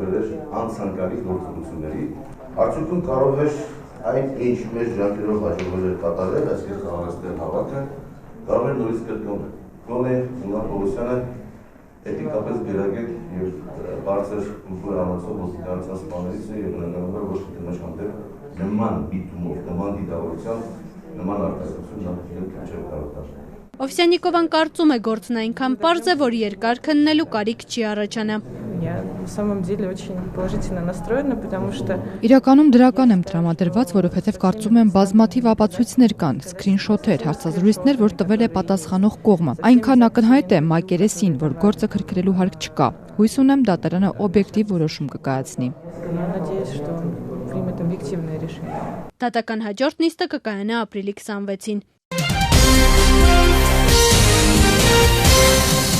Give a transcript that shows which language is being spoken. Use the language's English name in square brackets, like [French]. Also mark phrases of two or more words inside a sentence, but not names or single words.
[Armenian] բերել անցանկալի գործողությունների, արդյունքում կարող է այն ինչ մեր ջանքերով հաջողվել է կատարել, այսինքն խաղաղացնել հավաքը, կարող է նորից կրկնվել։ Գոնե Նուման Պողոսյանը էթիկապես գերագետ եւ բարձր կուլտուր ամացող ոստիկանության սպաներից է եւ բնականաբար ոչ թե դրանց հանդեպ նման դիտումով, նման դիտավորությամբ, նման արտահայտություն նա չէ կարող դառնալ։ Ovsyannikovyan կարծում է գործն այնքան պարզ է, որ երկար քննելու կարիք չի առաջանա։ [Russian] Я на самом деле очень положительно настроена, потому что [Armenian] Իրականում դրական եմ տրամադրված, որովհետև կարծում եմ բազմաթիվ ապացույցներ կան, սկրինշոթեր, հարցազրույցներ, որ տվել է պատասխանող կողմը։ Այնքան ակնհայտ է մակերեսին, որ գործը քրքրելու հարկ չկա։ Հույս ունեմ դատարանը օբյեկտիվ որոշում կկայացնի։ [Russian] надеюсь, что он примет объективное решение. [Armenian] Դատական հաջորդ նիստը կկայանա ապրիլի 26-ին։